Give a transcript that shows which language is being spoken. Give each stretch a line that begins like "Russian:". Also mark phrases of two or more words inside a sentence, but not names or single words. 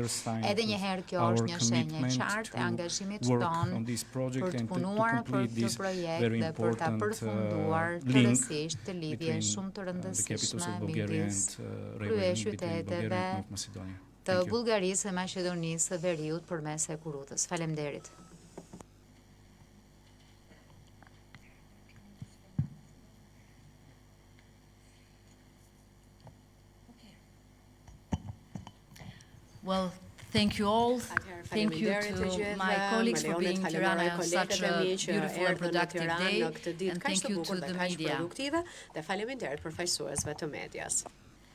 Albanian: Edhe një herë kjo është një shenjë e qartë e angazhimit tonë për të punuar për këtë projekt dhe për ta përfunduar tërësisht të lidhje shumë të rëndësishme midis kryeqyteteve të Bullgarisë e Maqedonisë së Veriut përmes hekurudhës. Faleminderit.
English: Well, thank you all. Thank you to my colleagues for being in Tirana on such a beautiful and productive day, and thank you to the media.
Albanian: Dhe faleminderit përfaqësuesve të medias.